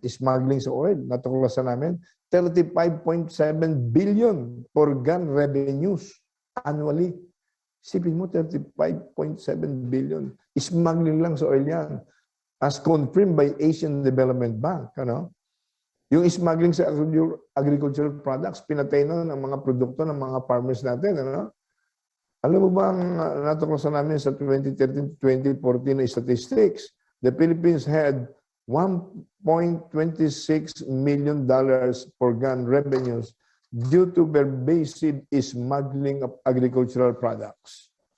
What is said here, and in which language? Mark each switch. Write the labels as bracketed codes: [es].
[en] Smuggling [tl] sa [en] oil, [tl] natuklasan namin, [en] 35.7 billion for gun revenues annually. [tl] Isipin mo, 35.7 billion. Smuggling lang sa oil yan. [en] As confirmed by Asian Development Bank, ano? [tl] Yung smuggling sa [en] agricultural products, [tl] pinatay na ng mga produkto ng mga farmers natin, ano? Alam mo ba ang natuklasan namin sa 2013-2014 na statistics? [en] The Philippines had $1.26 million for gun revenues due to pervasive smuggling of agricultural products.